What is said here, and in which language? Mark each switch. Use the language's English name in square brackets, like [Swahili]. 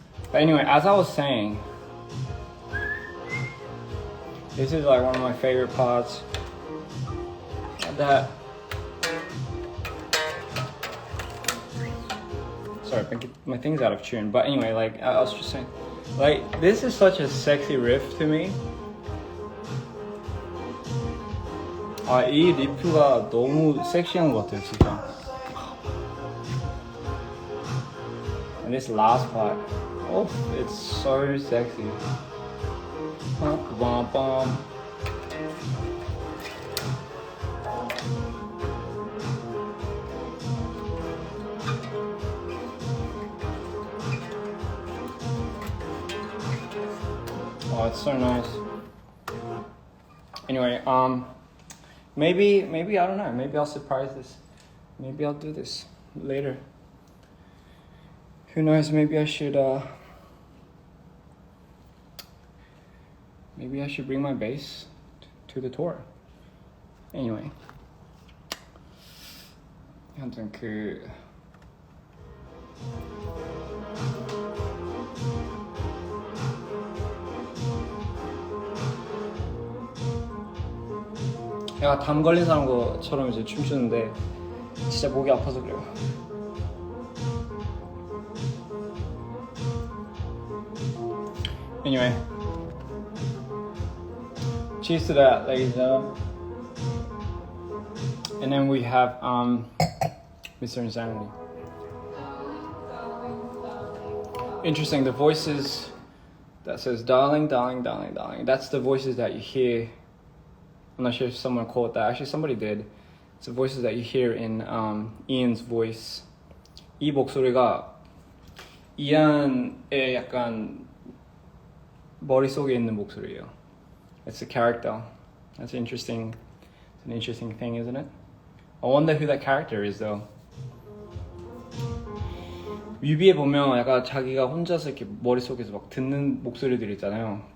[English] But anyway, as I was saying, this is like one of my favorite parts. Sorry, my thing's out of tune. But anyway, like I was just saying, like this is such a sexy riff to me. [Korean] 이 리프가 너무 섹시한 것 같아요, 진짜. [English] And this last part, oh, it's so sexy. Bum, bum. Oh, it's so nice. Anyway, maybe I don't know. Maybe I'll surprise this. Maybe I'll do this later. Who knows? Maybe I should bring my bass to the tour. [Korean] Anyway, 아무튼 내가 담 걸린 사람 것처럼 이제 춤추는데 진짜 목이 아파서 그래요. [English] Anyway, cheers to that, ladies and gentlemen. And then we have Mr. Insanity. Interesting, the voices that says darling, darling, darling, darling. That's the voices that you hear. I'm not sure if someone caught that. Actually, somebody did. It's the voices that you hear in Ian's voice. [Korean] 이 목소리가 이안의 약간 머릿속에 있는 목소리예요. [English] It's a character. That's interesting. It's an interesting thing, isn't it? I wonder who that character is, though. [Korean] 뮤비에 보면 약간 자기가 혼자서 이렇게 머릿속에서 막 듣는 목소리들 있잖아요.